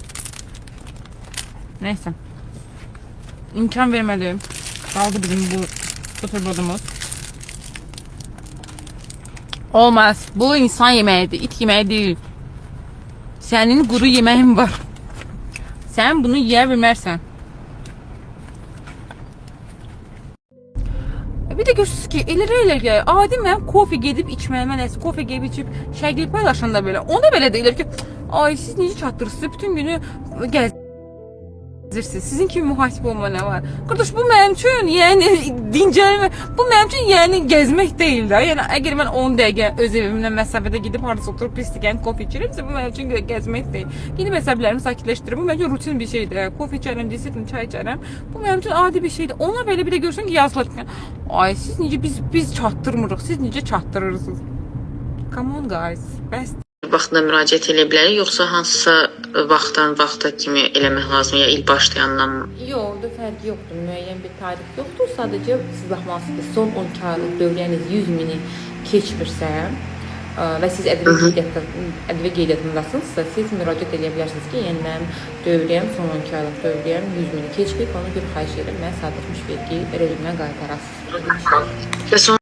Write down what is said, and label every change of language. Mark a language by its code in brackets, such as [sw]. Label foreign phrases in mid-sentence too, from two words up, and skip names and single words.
[az] Neyse. İmkan verməli. Qaldı bizim bu buterbrodumuz. Olmaz. [tr] Bu insan yemeğidir, it yemeği değil. [az] Senin quru yemeğin var. Sen bunu yiyə bilmərsən. Bir de görürsünüz ki, elə adi mən kofe gedib içməyimə nəsə, kofe gedib içib şəkil paylaşanda belə, ona belə deyirlər ki, ay siz necə çatdırırsınız, bütün günü gəzirsiniz, sizin kimi mühasib olma nə var? Qardaş, bu mənim üçün, yəni dincəlmə, bu mənim üçün yəni gəzmək deyil də, yəni əgər mən 10 dəqiqə öz evimdən məsafədə gedib harada oturub pislikən kofe içirəmsə, bu mənim üçün gəzmək deyil. Gedib əsəblərimi sakitləşdirir, bu mənim üçün rutin bir şeydir, kofe içərəm, disiplin, çay içərəm, bu mənim üçün adi bir şeydir. Ona belə bir də görsün ki, yazılır ki, ay siz necə, biz çatdırmırıq, siz necə çatdırırsınız? [en] Come on guys, best. [az] Vaxtında müraciət edə bilərik, yoxsa hansısa vaxtdan vaxta kimi eləmək lazım, ya il başlayandan mı? Yox, orada fərq yoxdur, müəyyən bir tarix yoxdur. Sadəcə siz baxmalısınız, son 12 aylıq dövriyyəniz 100.000-i keçmirsə və siz ədvə qeydiyyatındasınızsa, siz müraciət edə bilərsiniz ki, yəni mənim dövriyyəm, son 12 aylıq dövriyyəm 100.000-i keçməyib, ona görə xahiş edirəm, mənə sadəcə vergi rejimə qaytarasınız.